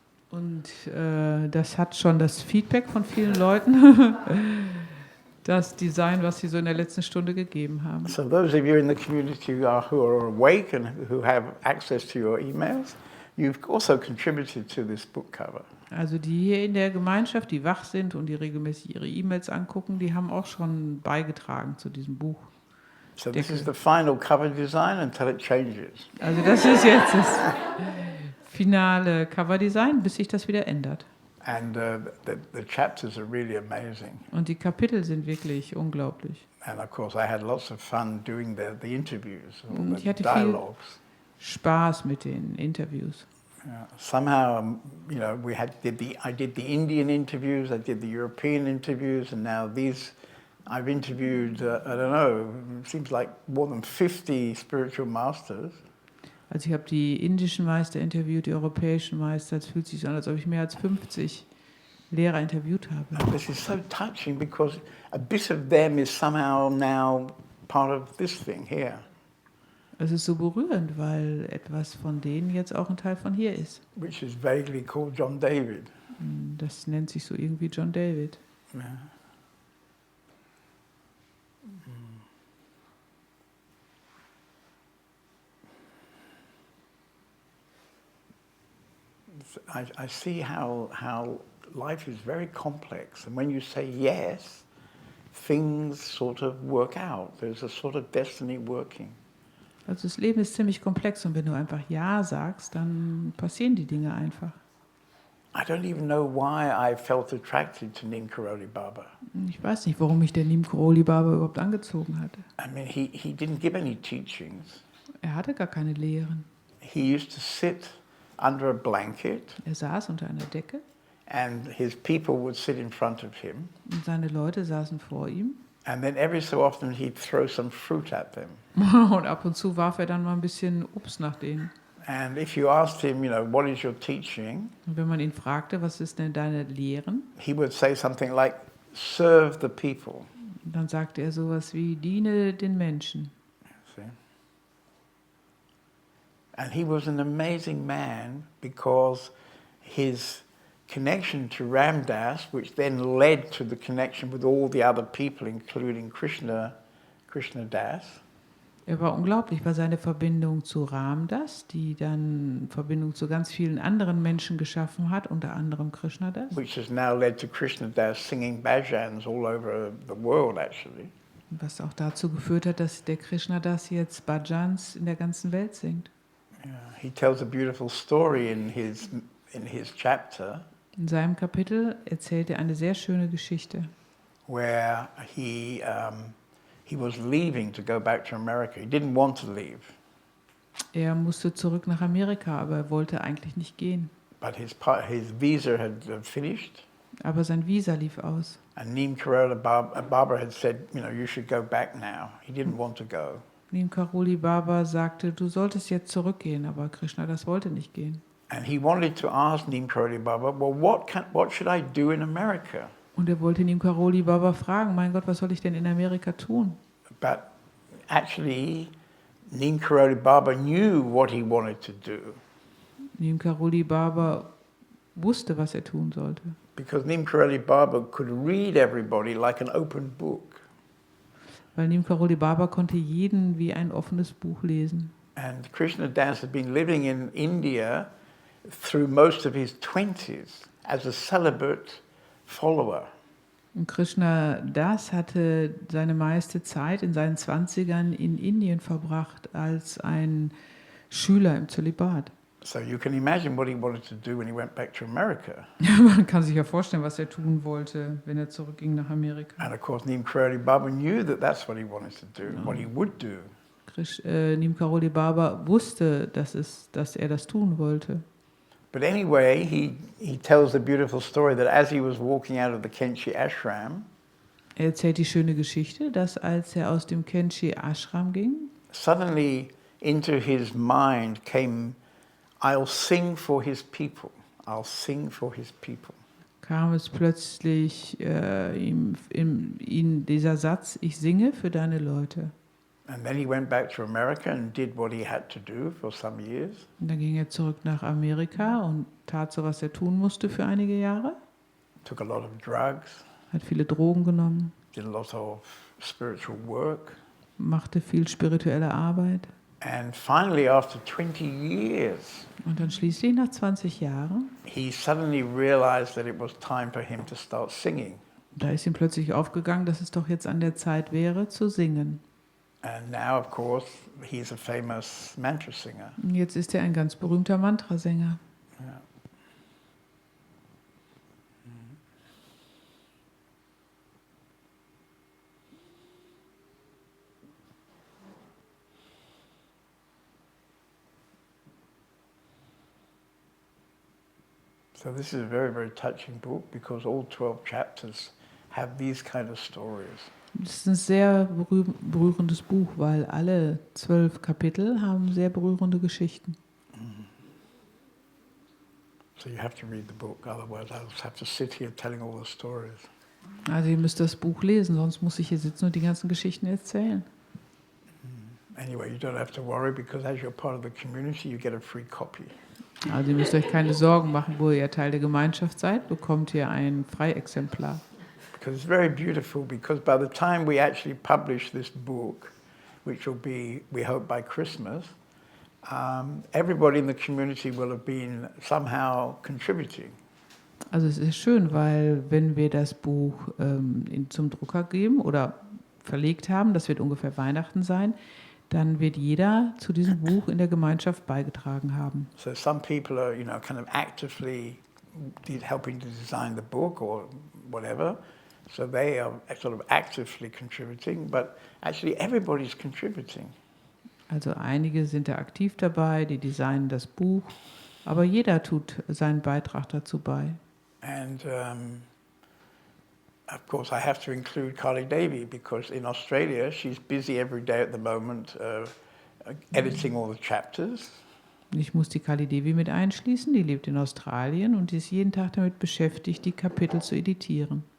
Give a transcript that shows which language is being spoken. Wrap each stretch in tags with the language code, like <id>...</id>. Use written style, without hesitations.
<de>Und das hat schon das Feedback von vielen Leuten, das Design, was sie so in der letzten Stunde gegeben haben.</de> <en>So those of you in the community who are awake and who have access to your emails, you've also contributed to this book cover.</en> <de>Also die hier in der Gemeinschaft, die wach sind und die regelmäßig ihre E-Mails angucken, die haben auch schon beigetragen zu diesem Buch.</de> <en>So this is the final cover design until it changes.</en> <de>Also das ist jetzt das finale Coverdesign, bis sich das wieder ändert.</de> <en>And the chapters are really amazing.</en> <de>Und die Kapitel sind wirklich unglaublich.</de> <en>And of course, I had lots of fun doing the interviews, all</en> <de>Ich</de> <en>the</en> <de>hatte viel</de> <en>dialogues.</en> <de>Spaß mit den Interviews.</de> <en>Somehow, you know, I did the Indian interviews, I did the European interviews, and now these, I've interviewed, I don't know, it seems like more than 50 spiritual masters.</en> <de>Also ich habe die indischen Meister interviewt, die europäischen Meister. Es fühlt sich so an, als ob ich mehr als 50 Lehrer interviewt habe.</de> <en>And this is so touching because a bit of them is somehow now part of this thing here.</en> <de>Es ist so berührend, weil etwas von denen jetzt auch ein Teil von hier ist.</de> <en>Which is vaguely called John David.</en> <de>Das nennt sich so irgendwie John David. Yeah.</de> <en>I see how life is very complex, and when you say yes, things sort of work out. There's a sort of destiny working.</en> <de>Also das Leben ist ziemlich komplex und wenn du einfach Ja sagst, dann passieren die Dinge einfach.</de> <en>I don't even know why I felt attracted to Neem Karoli Baba.</en> <de>Ich weiß nicht, warum mich der Neem Karoli Baba überhaupt angezogen hatte.</de> <en>I mean, he didn't give any teachings.</en> <de>Er hatte gar keine Lehren.</de> <en>He used to sit under a blanket,</en> <de>Er saß unter einer Decke</de> <en>and his people would sit in front of him.</en> <de>und seine Leute saßen vor ihm.</de> <en>And then every so often he'd throw some fruit at them.</en> <de>Und ab und zu warf er dann mal ein bisschen Obst nach denen.</de> <en>And if you asked him, you know, what is your teaching?</en> <de>Und wenn man ihn fragte, was ist denn deine Lehren?</de> <en>He would say something like, serve the people.</en> <de>Und dann sagte er sowas wie, diene den Menschen.</de> <en>See? And he was an amazing man because his connection to Ramdas, which then led to the connection with all the other people, including Krishna Das.</en> <de>Er war unglaublich, weil seine Verbindung zu Ramdas, die dann Verbindung zu ganz vielen anderen Menschen geschaffen hat, unter anderem Krishna Das.</de> <en>Which has now led to Krishna Das singing bhajans all over the world, actually.</en> <de>Was auch dazu geführt hat, dass der Krishna Das jetzt Bhajans in der ganzen Welt singt. Yeah.</de> <en>He tells a beautiful story in his chapter</en> <de>In seinem Kapitel erzählt er eine sehr schöne Geschichte,</de> <en>where he was leaving to go back to America. He didn't want to leave,</en> <de>er musste zurück nach Amerika, aber er wollte eigentlich nicht gehen.</de> <en>but his visa had finished.</en> <de>Aber sein Visa lief aus.</de> <en>And Neem Karoli Baba had said, you should go back now. He didn't want to go.</en> <de>Neem Karoli Baba sagte, du solltest jetzt zurückgehen, aber Krishna Das wollte nicht gehen.</de> <en>And he wanted to ask Neem Karoli Baba, well, what should I do in America?</en> <de>Und er wollte Neem Karoli Baba fragen, mein Gott, was soll ich denn in Amerika tun?</de> <en>But actually, Neem Karoli Baba knew what he wanted to do.</en> <de>Neem Karoli Baba wusste, was er tun sollte.</de> <en>Because Neem Karoli Baba could read everybody like an open book.</en> <de>Weil Neem Karoli Baba konnte jeden wie ein offenes Buch lesen.</de> <en>And Krishna Das had been living in India through most of his 20s as a celibate follower.</en> <de>Und Krishna Das hatte seine meiste Zeit in seinen 20ern in Indien verbracht als ein Schüler im Zölibat.</de> <en>So you can imagine what he wanted to do when he went back to America.</en> <de>Man kann sich ja vorstellen, was er tun wollte, wenn er zurückging nach Amerika.</de> <en>And of course, Neem Karoli Baba knew that that's what he wanted to do, what he would do.</en> <de>Neem Karoli Baba wusste, dass er das tun wollte.</de> <en>But anyway, he tells the beautiful story that as he was walking out of the Kenchi ashram,</en> <de>Er erzählt die schöne Geschichte, dass als er aus dem Kenchi Ashram ging,</de> <en>suddenly into his mind came, I'll sing for his people. I'll sing for his people.</en> <de>kam es plötzlich in dieser Satz, ich singe für deine Leute.</de> <en>And then he went back to America and did what he had to do for some years.</en> <de>Und dann ging er zurück nach Amerika und tat so, was er tun musste für einige Jahre.</de> <en>Took a lot of drugs,</en> <de>Hat viele Drogen genommen,</de> <en>did a lot of spiritual work.</en> <de>machte viel spirituelle Arbeit.</de> <en>And finally, after 20 years,</en> <de>Und dann schließlich nach 20 Jahren,</de> <en>he suddenly realized that it was time for him to start singing.</en> <de>da ist ihm plötzlich aufgegangen, dass es doch jetzt an der Zeit wäre, zu singen.</de> <en>And now, of course, he's a famous mantra singer.</en> <de>Und jetzt ist er ein ganz berühmter Mantrasänger. Yeah.</de> <en>So this is a very, very touching book because all 12 chapters have these kind of stories.</en> <de>Das ist ein sehr berührendes Buch, weil alle 12 Kapitel haben sehr berührende Geschichten.</de> <en>So you have to read the book, otherwise I'll just have to sit here telling all the stories.</en> <de>Also ihr müsst das Buch lesen, sonst muss ich hier sitzen und die ganzen Geschichten erzählen.</de> <en>Anyway, you don't have to worry because as you're part of the community, you get a free copy.</en> <de>Also ihr müsst euch keine Sorgen machen, wo ihr Teil der Gemeinschaft seid, bekommt ihr ein Freiexemplar.</de> <en>Because it's very beautiful because by the time we actually publish this book, which will be, we hope, by Christmas, everybody in the community will have been somehow contributing.</en> <de>Also es ist schön, weil wenn wir das Buch zum Drucker geben oder verlegt haben, das wird ungefähr Weihnachten sein, dann wird jeder zu diesem Buch in der Gemeinschaft beigetragen haben.</de> <en>So some people are, kind of actively helping to design the book or whatever. So they are sort of actively contributing, but actually everybody's contributing.</en> <de>Also einige sind da aktiv dabei, die designen das Buch, aber jeder tut seinen Beitrag dazu bei.</de> <en>And of course I have to include Carly Davy because in Australia she's busy every day at the moment editing all the chapters.</en> <de>Ich muss die Kali Devi mit einschließen, die lebt in Australien und ist jeden Tag damit beschäftigt, die Kapitel zu editieren.</de>